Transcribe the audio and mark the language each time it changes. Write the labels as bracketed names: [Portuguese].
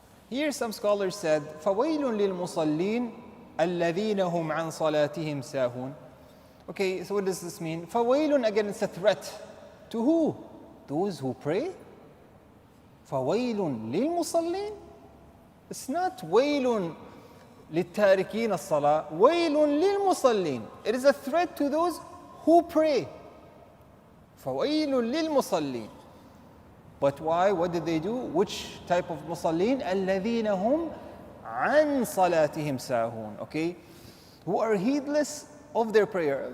[English] Here some scholars said, [Arabic] فَوَيْلٌ لِلْمُصَلِّينَ الَّذِينَ هُمْ عَنْ صَلَاتِهِمْ سَاهُونَ. [English] Okay, so what does this mean? فَوَيْلٌ, again, it's a threat. To who? Those who pray? [Arabic] فَوَيْلٌ لِلْمُصَلِّينَ. [English] It's not [Arabic] وَيْلٌ لِلتَّارِكِينَ الصَّلَاةِ. وَيْلٌ لِلْمُصَلِّينَ. [English] It is a threat to those who pray. [Arabic] فَوَيْلٌ لِلْمُصَلِّينَ. [English] But why? What did they do? Which type of musallin? [Arabic] الَّذِينَ هُمْ عَنْ صَلَاتِهِمْ سَاهُونَ. [English] Okay? Who are heedless of their prayer.